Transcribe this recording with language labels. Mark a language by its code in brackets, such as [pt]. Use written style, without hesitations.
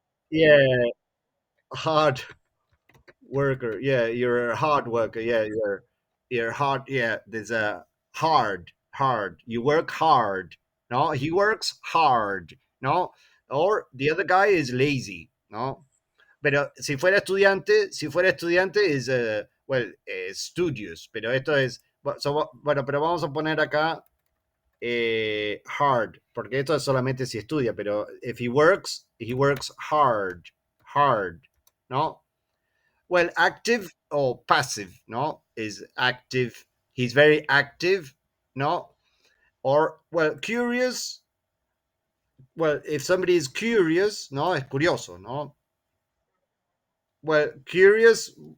[en] Yeah, hard worker. Yeah, you're a hard worker. Yeah, you're hard. Yeah, there's a hard. You work hard. No, he works hard. No, or the other guy is lazy. [es] No, pero si fuera estudiante es well, studious. Pero esto es bueno, pero vamos a poner acá hard, porque esto es solamente si estudia. [en] Pero if he works hard. No, well, active or passive, no, is active. He's very active, no, or well, curious. Well, if somebody is curious, no, [es] es curioso, no. [en] Well, curious.